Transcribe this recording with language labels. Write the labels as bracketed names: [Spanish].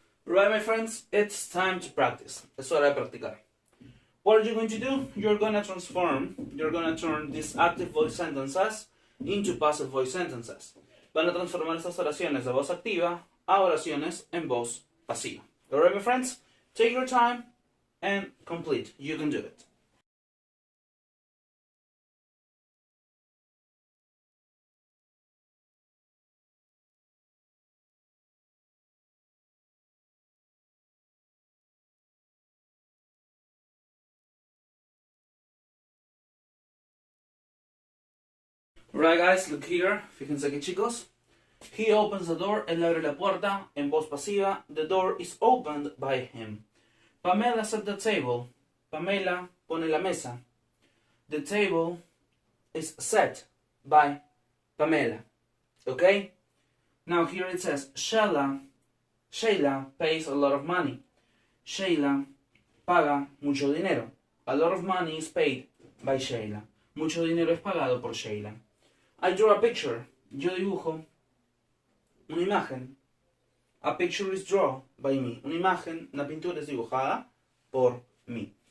[English] Right, my friends, it's time to practice. [Spanish] Es hora de practicar. [English] What are you going to do? You're going to turn these active voice sentences into passive voice sentences. [Spanish] Van a transformar estas oraciones de voz activa a oraciones en voz pasiva. [English] Alright, my friends? Take your time and complete. You can do it. Right, guys, look here. [Spanish] Fíjense aquí, chicos. [English] He opens the door. [Spanish] Él abre la puerta en voz pasiva. [English] The door is opened by him. Pamela set the table. [Spanish] Pamela pone la mesa. [English] The table is set by Pamela. Okay? Now here it says Shayla pays a lot of money. [Spanish] Shayla paga mucho dinero. [English] A lot of money is paid by Shayla. [Spanish] Mucho dinero es pagado por Shayla. [English] I draw a picture. [Spanish] Yo dibujo una imagen. [English] A picture is drawn by me. [Spanish] Una imagen, una pintura es dibujada por mí.